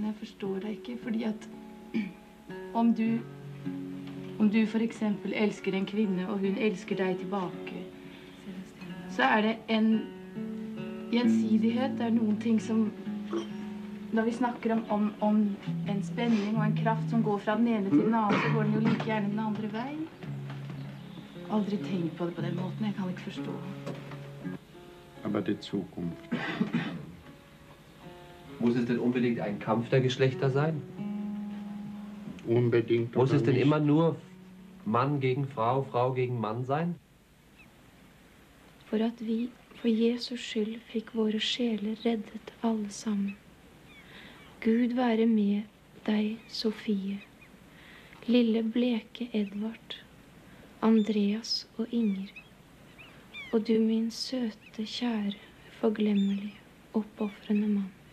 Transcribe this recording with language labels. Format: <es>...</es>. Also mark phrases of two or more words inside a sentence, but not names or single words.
<no>Jeg forstår det ikke, fordi at om du for eksempel elsker en kvinne, og hun elsker deg tilbake, så er det en gjensidighet, det er noen ting som, når vi snakker om en spenning og en kraft som går fra den ene til den andre, så går den jo like gjerne den andre veien. Aldri tenkt på det på den måten, jeg kan ikke forstå.</no> <de>aber die Zukunft. Muss es denn unbedingt ein Kampf der Geschlechter sein? Unbedingt. Muss es denn nicht. immer nur Mann gegen Frau, Frau gegen Mann sein?</de> <no>For at vi for Jesus skyld fikk våre sjeler reddet alle sammen. Gud være med deg, Sofie, lille bleke Edvard, Andreas og Inger, og du min søte, kjære, forglemmelige, oppofrende mann.</no>